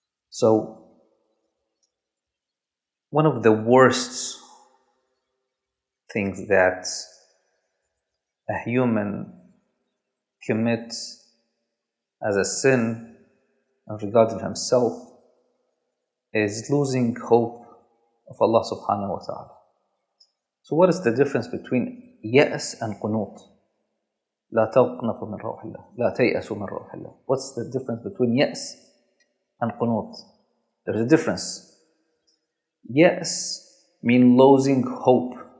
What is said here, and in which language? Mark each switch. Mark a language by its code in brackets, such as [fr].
[en] So, one of the worst things that a human commits as a sin in regard to himself is losing hope of Allah subhanahu wa ta'ala. So what is the difference between ya's and qunut? [ar] لا تقنطوا من روح الله لا تيأسوا من روح الله. [en] What's the difference between ya's and qunut? There's a difference. Ya's mean losing hope.